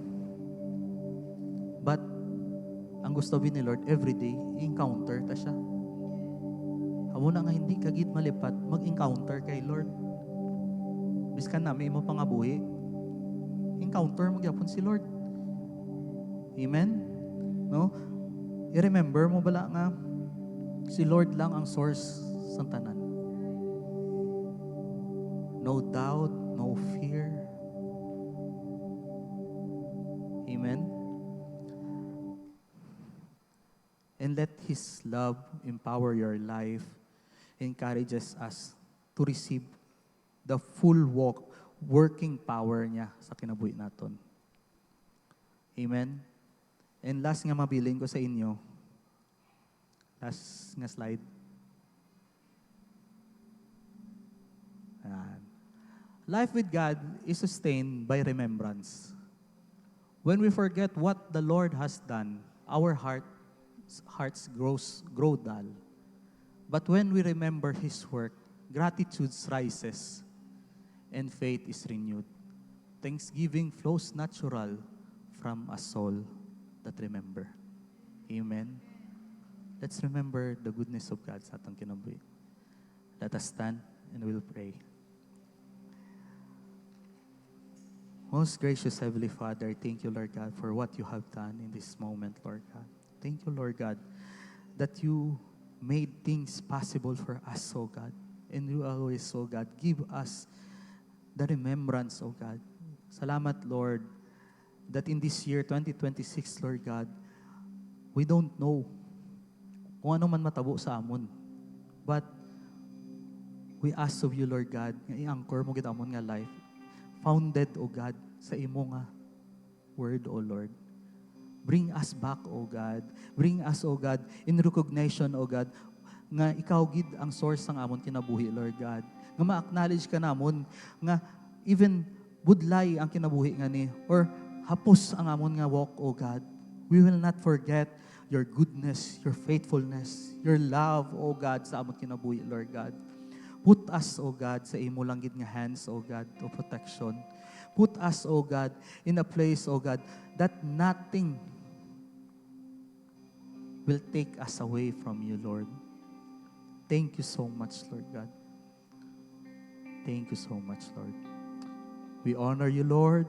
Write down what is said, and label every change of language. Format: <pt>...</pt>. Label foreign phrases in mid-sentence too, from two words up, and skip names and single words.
<en>But,</en> <hil>ang gusto ni Lord, everyday, encounter ta siya. Amo na nga hindi kagit malipat, mag-encounter kay Lord. Biskan namin mo pangabuhi, encounter mo gyapon si Lord. Amen? No? I-remember mo bala nga, si Lord lang ang source sa tanan.</hil> <en>No doubt, no fear. Amen? And let His love empower your life, encourages us to receive the full working power</en> <hil>niya sa kinabuhi naton.</hil> <en>Amen?</en> <hil>And last nga mabiling ko sa inyo, last nga slide. Ayan.</hil> <en>Life with God is sustained by remembrance. When we forget what the Lord has done, our hearts grow dull. But when we remember His work, gratitude rises and faith is renewed. Thanksgiving flows natural from a soul that remember. Amen. Let's remember the goodness of God</en> <hil>sa atong kinabuhi.</hil> <en>Let us stand and we'll pray. Most gracious Heavenly Father, thank you, Lord God, for what you have done in this moment, Lord God. Thank you, Lord God, that you made things possible for us, oh God. And you always, oh God, give us the remembrance, oh God. Salamat, Lord, that in this year, 2026, Lord God, we don't know</en> <hil>kung ano man matabo sa amon.</hil> <en>But we ask of you, Lord God,</en> <hil>nga i-anchor mo gid amon nga life,</hil> <en>founded, O God,</en> <hil>sa imo nga word,</hil> <en>O Lord. Bring us back, O God. Bring us, O God, in recognition, O God,</en> <hil>nga ikaw gid ang source ng amon kinabuhi, Lord God. Nga ma-acknowledge ka namon, nga even budlay ang kinabuhi nga ni, or hapos ang amon nga walk, O God.</hil> <en>We will not forget your goodness, your faithfulness, your love, O God,</en> <hil>sa amon kinabuhi, Lord God.</hil> <en>Put us, O God,</en> <hil>sa imo lang gid nga hands,</hil> <en>O God, of protection. Put us, O God, in a place, O God, that nothing will take us away from you, Lord. Thank you so much, Lord God. Thank you so much, Lord. We honor you, Lord.</en>